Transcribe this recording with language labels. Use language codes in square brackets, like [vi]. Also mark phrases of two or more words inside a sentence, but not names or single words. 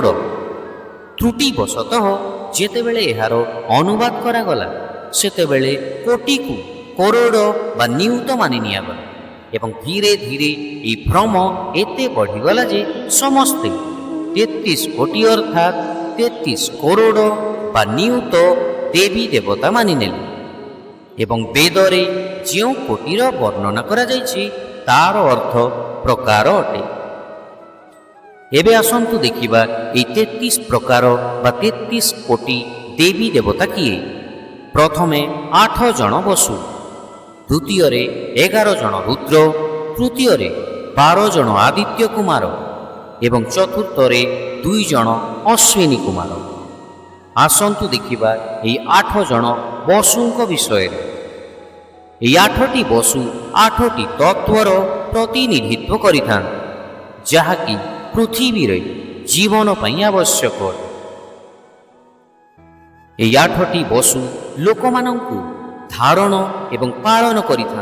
[or] ତ୍ରୁଟି ବଶତଃ ଯେତେବେଳେ ଏହାର ଅନୁବାଦ କରାଗଲା ସେତେବେଳେ କୋଟିକୁ କରୋଡ଼ ବା ନିୟୁତ ମାନି ନିଆଗଲା ଏବଂ ଧୀରେ ଧୀରେ ଏ ଭ୍ରମ ଏତେ ବଢ଼ିଗଲା ଯେ ସମସ୍ତେ 33 କୋଟି ଅର୍ଥାତ୍ 33 କରୋଡ଼ ବା ନିୟୁତ ଦେବୀ ଦେବତା ମାନି ନେଲେ ଏବଂ ବେଦରେ ଯୋ କୋଟିର ବର୍ଣ୍ଣନା କରାଯାଇଛି ତାର ଅର୍ଥ ପ୍ରକାର ଅଟେ। ଏବେ ଆସନ୍ତୁ ଦେଖିବା ଏ 33 ପ୍ରକାର ବା 33 କୋଟି ଦେବୀ ଦେବତା କିଏ। ପ୍ରଥମେ 8 ଜଣ ବସୁ, ଦ୍ୱିତୀୟ 11 ଜଣ ରୁଦ୍ର, ତୃତୀୟ 12 ଜଣ ଆଦିତ୍ୟ କୁମାର ଏବଂ ଚତୁର୍ଥ 2 ଜଣ ଅଶ୍ୱିନୀ କୁମାର। ଆସନ୍ତୁ ଦେଖିବା ଏ 8 ଜଣ ବସୁଙ୍କ ବିଷୟ। ଏ 8ଟି ବସୁ 8ଟି ତତ୍ତ୍ୱର ପ୍ରତିନିଧିତ୍ୱ କରିଥାନ୍ତି, ଯାହାକି ପୃଥିବୀରେ ଜୀବନ ପାଇଁ ଆବଶ୍ୟକ। ଏ 8ଟି ବସୁ ଲୋକମାନଙ୍କୁ ଧାରଣ ଏବଂ ପାଳନ କରିଥାନ୍ତି।